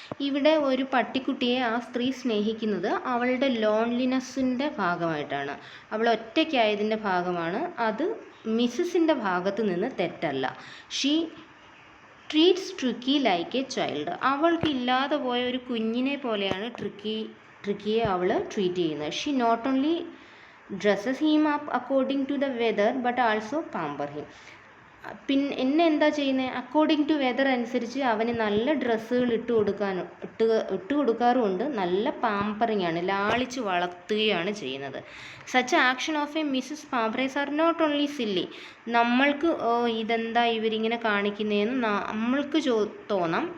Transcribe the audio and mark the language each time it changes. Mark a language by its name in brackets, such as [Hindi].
[Malayalam] ഇവിടെ ഒരു പട്ടിക്കുട്ടിയെ ആ സ്ത്രീ സ്നേഹിക്കുന്നത് അവളുടെ ലോൺലിനെസ്സിൻ്റെ ഭാഗമായിട്ടാണ്. അവൾ ഒറ്റയ്ക്കായതിൻ്റെ ഭാഗമാണ്. അത് മിസ്സിസിൻ്റെ ഭാഗത്ത് നിന്ന് തെറ്റല്ല. [English] She treats Tricki like a child. [Malayalam] അവൾക്ക് ഇല്ലാതെ പോയ ഒരു കുഞ്ഞിനെ പോലെയാണ് ട്രിക്കിയെ അവൾ ട്രീറ്റ് ചെയ്യുന്നത്. [English] She not only dresses him up according to the weather but also pamper him. [Malayalam] പിന്നെ എന്താ ചെയ്യുന്നത്? [English] according to weather [Malayalam] അനുസരിച്ച് അവന് നല്ല ഡ്രസ്സുകൾ ഇട്ട് കൊടുക്കാറുമുണ്ട്. നല്ല പാമ്പറിങ് ആണ്, ലാളിച്ച് വളർത്തുകയാണ് ചെയ്യുന്നത്. [English] Such action of a Mrs Pumphrey's are not only silly. [Malayalam] നമ്മൾക്ക് ഇതെന്താ ഇവരിങ്ങനെ കാണിക്കുന്നതെന്ന് നമ്മൾക്ക് തോന്നാം.